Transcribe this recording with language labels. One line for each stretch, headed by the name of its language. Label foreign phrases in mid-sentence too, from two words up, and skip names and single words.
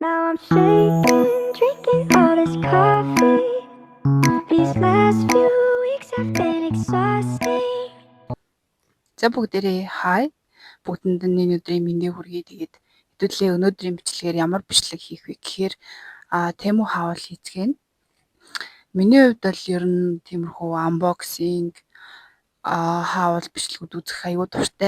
English: Now I'm shaking, drinking all this coffee. These last few weeks have been exhausting.
Mongolian: За бүгдээрээ хай. Бүгдэнд нь өнөөдрийн мэндийг хүргэе. Тэгээд хэдүүлээ өнөөдрийн бичлэгээр ямар бичлэг хийх вэ гэхээр тему хаавал хийцгээе. Миний хувьд бол ер нь тиймэрхүү unboxing хаавал бичлэгүүд үзэх аюул дуртай.